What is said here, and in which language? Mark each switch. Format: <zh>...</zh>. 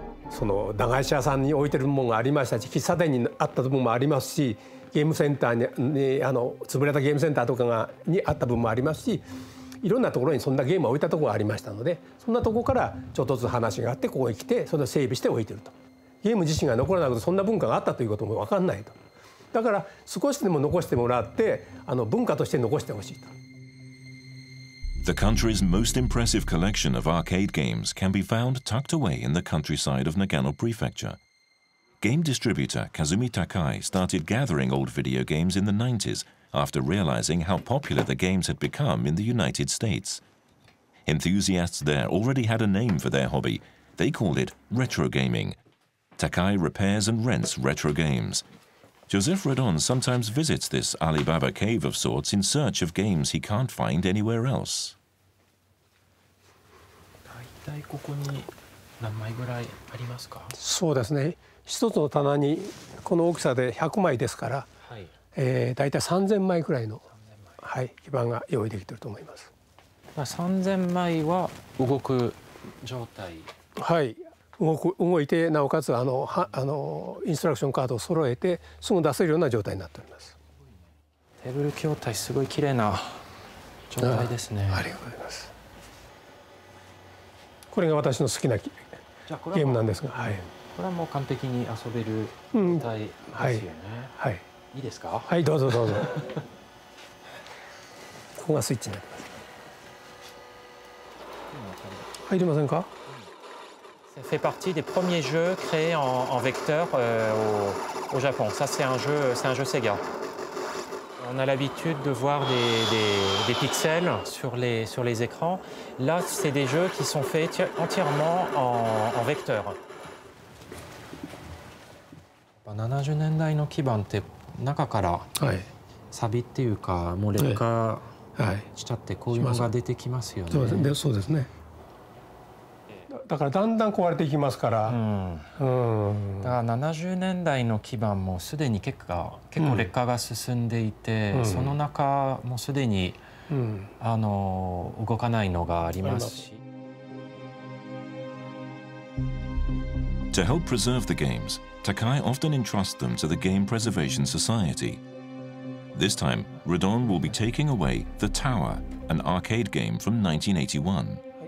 <ja>その駄菓子屋さんに置いてるものがありましたし、喫茶店にあった部分もありますし、ゲームセンターに潰れたゲームセンターとかにあった部分もありますし、いろんなところにそんなゲームを置いたところがありましたので、そんなところからちょっとずつ話があってここへ来てそれを整備して置いてると。ゲーム自身が残らなくてそんな文化があったということも分かんないと。だから少しでも残してもらって文化として残してほしいと。</ja> <en>The country's most impressive collection of arcade games can be found tucked away in the countryside of Nagano Prefecture. Game distributor Kazumi Takai started gathering old video games in the 90s after realizing how popular the games had become in the United States. Enthusiasts there already had a name for their hobby. They called it retro gaming. Takai repairs and rents retro games. Joseph Redon sometimes visits this Alibaba cave of sorts in search of games he can't find anywhere else.</en> <ja>大体ここに何枚ぐらいありますか？そうですね。一つの棚にこの大きさで100枚ですから、はい、大体3000枚くらいの、はい、基板が用意できていると思います。 3000枚は動く状態。はい。動いてなおかつインストラクションカードを揃えてすぐ出せるような状態になっております。テーブル筐体すごい綺麗な状態ですね。ありがとうございます。これが私の好きなゲームなんですが、はい、これはもう完璧に遊べる状態ですよね。はい、いいですか？はい、どうぞどうぞ。ここがスイッチになります。入りませんか</ja> <fr>？Ça fait partie des premiers jeux créés en vecteur au Japon. Ça, c'est un jeu Sega. On a l'habitude de voir des pixels sur les écrans. Là, c'est des jeux qui sont faits entièrement en vecteur.</fr> <ja>70年代の基板って中からサビっていうかもう劣化しちゃってこういうのが出てきますよね。そうですね。だからだんだん壊れていきますから、だから70年代の基板もすでに結構劣化が進んでいて、その中もすでに、動かないのがありますし。</ja> <en>To help preserve the games, Takai often entrusts them to the Game Preservation Society. This time, Redon will be taking away The Tower, an arcade game from 1981.</en>